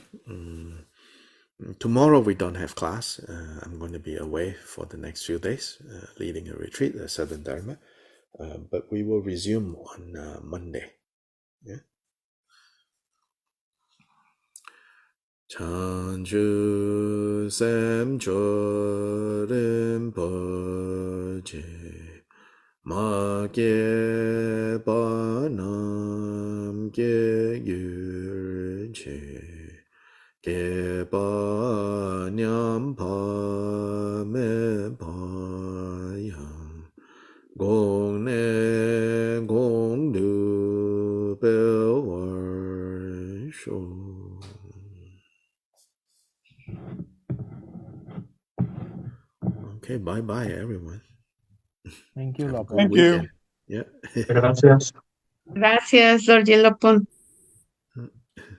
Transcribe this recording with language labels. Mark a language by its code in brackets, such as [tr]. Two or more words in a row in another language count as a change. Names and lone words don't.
[en] Tomorrow we don't have class. I'm going to be away for the next few days, leading a retreat, the Southern Dharma. But we will resume on Monday. Yeah. [bo] བྱང་ཆུབ་སེམས་མཆོག་རིན་པོ་ཆེ་མ་སྐྱེས པ་རྣམས་སྐྱེ་གྱུར་ཅིག་སྐྱེས་པ་ཉམས་པ་མེད་པ་ཡང་གོང་ནས་གོང་དུ་འཕེལ་བར་ཤོག. [en] Okay, bye everyone. Thank you, Have a Lapa. good Thank you. weekend. Yeah. Gracias. Gracias, Lord Yelopon.